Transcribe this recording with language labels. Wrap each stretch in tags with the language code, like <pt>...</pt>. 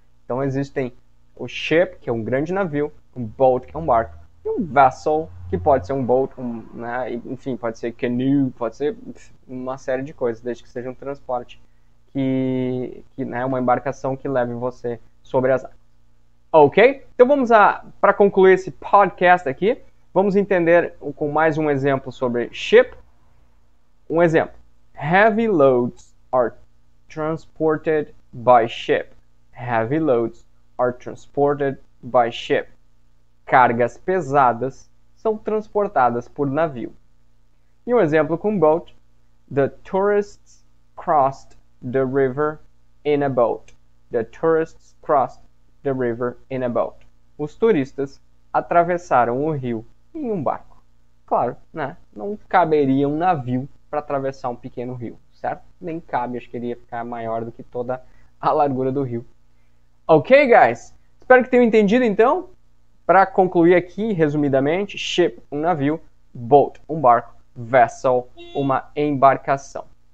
<pt>Então existem o ship, que é um grande navio, um boat, que é um barco, e um vessel, que pode ser um boat, né, enfim, pode ser canoe, pode ser uma série de coisas, desde que seja um transporte, que né, uma embarcação que leve você sobre as águas. Ok? Então vamos para concluir esse podcast aqui, vamos entender com mais um exemplo sobre ship. Um exemplo.</pt> <en>Heavy loads are transported by ship. Heavy loads are transported by ship.</en> <pt>Cargas pesadas são transportadas por navio. E um exemplo com boat.</pt> <en>The tourists crossed the river in a boat. The tourists crossed the river in a boat.</en> <pt>Os turistas atravessaram o rio em um barco. Claro, né? Não caberia um navio para atravessar um pequeno rio, certo? Nem cabe, acho que iria ficar maior do que toda a largura do rio. Ok, guys? Espero que tenham entendido, então. Para concluir aqui, resumidamente, ship, um navio, boat, um barco, vessel, uma embarcação.</pt>